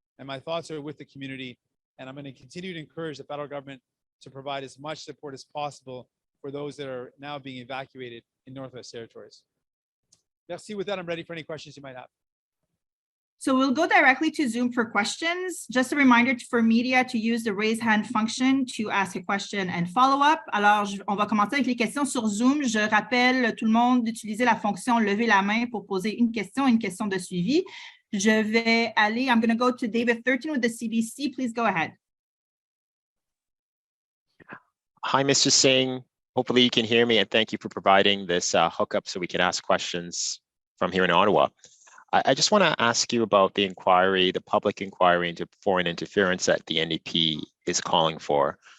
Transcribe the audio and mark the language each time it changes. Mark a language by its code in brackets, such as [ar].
[en] And my thoughts are with the community, and I'm going to continue to encourage the federal government to provide as much support as possible for those that are now being evacuated in Northwest Territories. Merci. With that, I'm ready for any questions you might have. So we'll go directly to Zoom for questions. Just a reminder for media to use the raise hand function to ask a question and follow up. [fr] Alors, on va commencer avec les questions sur Zoom. Je rappelle tout le monde d'utiliser la fonction lever la main pour poser une question de suivi. Je vais aller, [en] I'm going to go to David Thurton with the CBC. Please go ahead. Hi, Mr. Singh. Hopefully you can hear me, and thank you for providing this hookup so we can ask questions from here in Ottawa. I just want to ask you about the inquiry, the public inquiry into foreign interference that the NDP is calling for.